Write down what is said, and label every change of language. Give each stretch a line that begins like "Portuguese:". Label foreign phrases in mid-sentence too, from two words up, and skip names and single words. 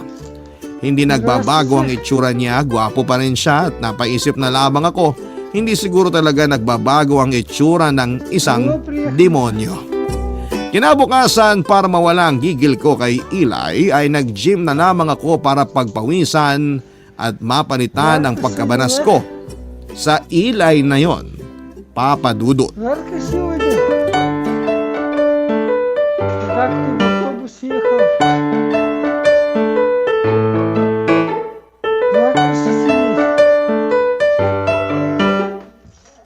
Filipino: Hindi nagbabago ang itsura niya, gwapo pa rin siya at napaisip na lamang ako, hindi siguro talaga nagbabago ang itsura ng isang demonyo. Kinabukasan para mawala ang gigil ko kay Eli ay nag-gym na lamang ako para pagpawisan at mapalitan ang pagkabanas ko. Sa Eli na yon, Papa Dudut.
Russian: Жарко сегодня. Как ты в автобус ехал? Жарко сидеть.